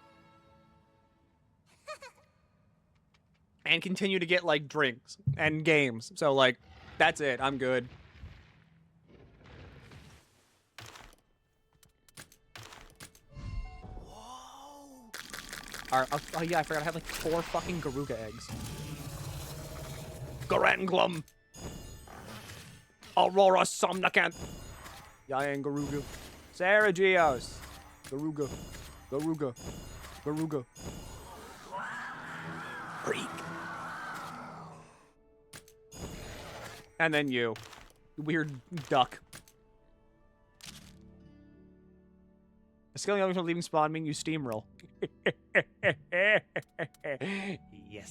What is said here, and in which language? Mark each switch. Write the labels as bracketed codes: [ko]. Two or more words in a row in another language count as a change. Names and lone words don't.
[en] And continue to get, like, drinks and games. So, like, that's it. I'm good. Oh, yeah, I forgot I have, like, 4 fucking Garuga eggs. Garanglum. Aurora Somnacant. Yayan Garuga. Sarah Geos. Garuga. Garuga. Garuga. Freak. And then you. Weird duck. Scaling from leaving spawn mean you steamroll. Yes.